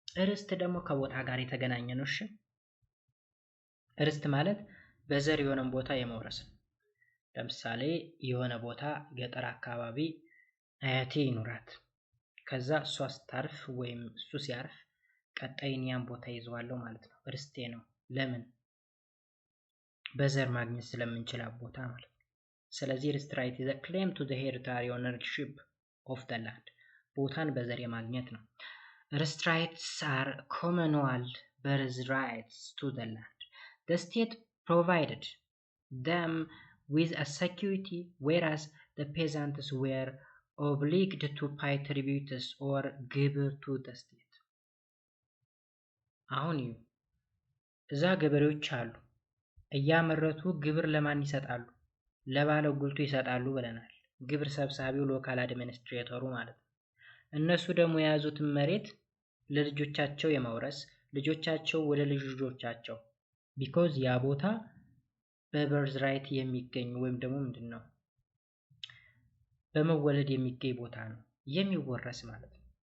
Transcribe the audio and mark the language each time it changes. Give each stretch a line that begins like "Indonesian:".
Amharic: ርስት ደግሞ ከቦታ ጋር የተገናኘ ነው። እሺ ርስት ማለት በዘር የሆነን ቦታ የመውረስ ነው። ለምሳሌ የሆነ ቦታ ገጠር አካባቢ አያቴ ይኑራት፣ ከዛ እሷ ስታርፍ ወይም እሱ ሲያርፍ ቀጣይን ያን ቦታ ይዘዋለሁ ማለት ነው። ርስቴ ነው። ለምን? በዘር ማግኘት ስለምንችል ቦታ ማለት ነው። ስለዚህ ርስት ራይት
English: is a claim to the hereditary ownership of the land.
Amharic: ቦታን በዘር የማግኘት ነው።
English: ርስት rights are communal birth rights to the land. The state provided them with a security, whereas the peasants were obliged to pay tributes or ግብር to the state.
Amharic: አሁን እዛ ገበሬዎች አሉ፣ እያመረቱ ግብር ለማን ይሰጣሉ? ለባለ ጉልቱ ይሰጣሉ ብለናል። ግብር ሰብሳቢው ሎካል አድሚኒስትሬተሩ ማለት ነው። እነሱ ደግሞ የያዙትን መሬት ለልጆቻቸው የማውረስ ልጆቻቸው ወደ ልጆቻቸው ቢኮዝ ያ ቦታ በበርዝ ራይት የሚገኝ ወይም ደግሞ ምንድነው በመወለድ የሚገኝ ቦታ ነው የሚወረስ ማለት ነው።